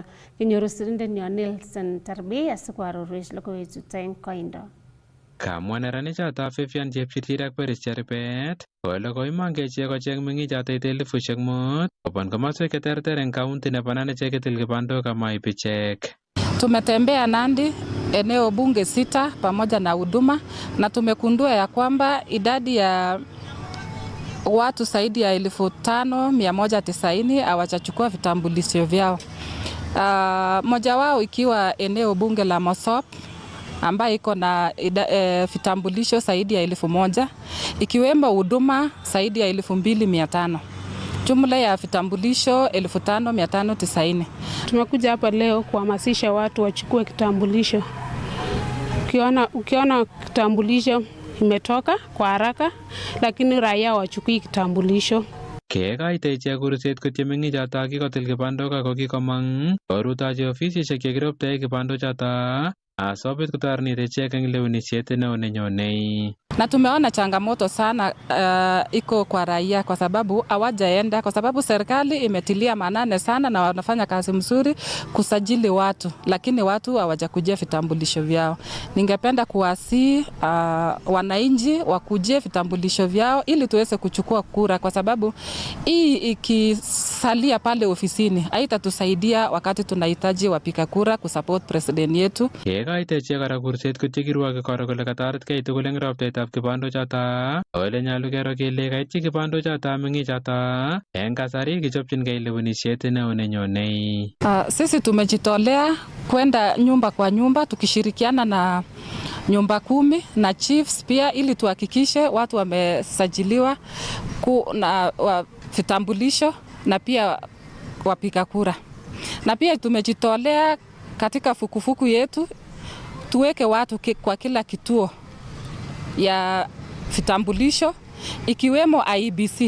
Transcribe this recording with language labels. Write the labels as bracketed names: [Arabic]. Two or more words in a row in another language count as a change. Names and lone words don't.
[Kalenjin] Kinyoru sirindenyo Nelson Tarbi asikoarorwech logoiwechuto eng koindo. Kamwa neranichoto Vivian Chepchirchir ak Peres Cherubet kole koimongei ichek kocheng meng'ichoto ite 5,000 kobun komoswek cheterter eng kaunti nebo Nandi chekitil kibandok amaib ichek. [Swahili] Tumetembea Nandi eneo bunge 6 pamoja na huduma na tumekundua ya kwamba idadi ya watu zaidi ya 5,190 hawajachukua vitambulisho vyao. Moja wao ikiwa eneo bunge la Mosop ambayo iko na vitambulisho zaidi ya 1,000 ikiwemo huduma zaidi ya 2,500. Jumla ya vitambulisho 5,590. Tumekuja hapa leo kuhamasisha watu wachukue kitambulisho. Ukiona kitambulisho imetoka kwa haraka, lakini raia wachukui kitambulisho. [Kalenjin] Keekaita ichek kurset kotiemeng'ichoto kikotil kibandok ako kikomong korutochi ofisisiek chekiroptoe kibandochoto asobit kotoret ichek eng lewenisiet neo nenyonei. [Swahili] Na tumeona changamoto sana iko kwa raia kwa sababu hawajaenda, kwa sababu serikali imetilia maanane sana na wanafanya kazi mzuri kusajili watu, lakini watu hawajakujia vitambulisho vyao. Ningependa kuwasihi wananchi wakujie vitambulisho vyao ili tuweze kuchukua kura, kwa sababu hii ikisalia pale ofisini haitatusaidia wakati tunahitaji wapiga kura kusupport president yetu. [Kalenjin] Keekaita ichek kora kurset kotiekirwoke koro kole katoretkei tugul eng roptaetab kibandochoto ole nyolu kero kele kaityi kibandochoto meng'ichoto eng kasari kichopchingei lewenisiet neo nenyonei. [Swahili] Sisi tumejitolea kwenda nyumba kwa nyumba tukishirikiana na nyumba 10 na chiefs pia, ili tuhakikishe watu wamesajiliwa na vitambulisho na pia wapiga kura. Na pia tumejitolea katika fukufuku yetu tuweke watu kwa kila kituo ya vitambulisho ikiwemo IEBC.